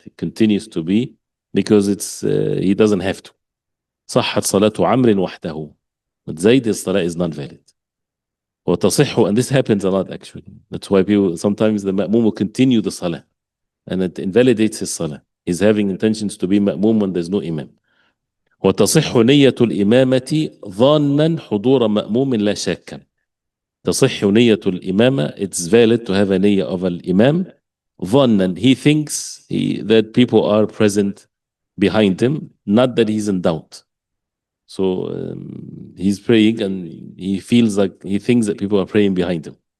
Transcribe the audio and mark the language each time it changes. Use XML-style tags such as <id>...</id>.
<en>It continues to be, because he doesn't have to.</en> <ar>صحت صلاة عمرو وحده.</ar> <en>But Zayd, his salah is not valid.</en> <ar>وتصح,</ar> <en>and this happens a lot actually. That's why people, sometimes the ma'mum will continue the salah and it invalidates his salah. He's having intentions to be ma'mum when there's no imam.</en> <ar>وتصح نية الإمامة ظانا حضور مأموم لا شاكا. تصح نية الإمامة,</ar> <en>it's valid to have a niyyah of al-imam.</en> <ar>ظانا,</ar> <en>he thinks that people are present behind him, not that he's in doubt. So he's praying and he thinks that people are praying behind him.</en>